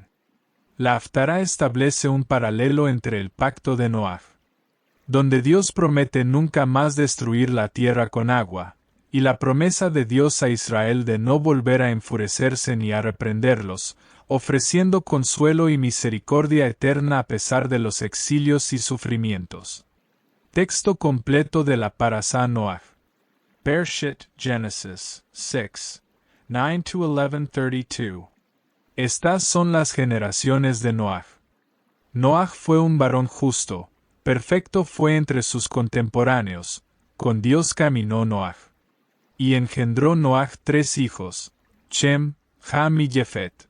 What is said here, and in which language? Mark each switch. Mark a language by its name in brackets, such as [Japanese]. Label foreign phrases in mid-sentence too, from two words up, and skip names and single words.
[Spanish] La Haftará establece un paralelo entre el pacto de Noach, donde Dios promete nunca más destruir la tierra con agua, y la promesa de Dios a Israel de no volver a enfurecerse ni a reprenderlos, ofreciendo consuelo y misericordia eterna a pesar de los exilios y sufrimientos. Texto completo de la parasha Noach. Bereshit, Genesis 6, 9-11:32. Estas son las generaciones de Noach. Noach fue un varón justo, perfecto fue entre sus contemporáneos, con Dios caminó Noach. Y engendró Noach 3 hijos, Shem, Ham y Jefet.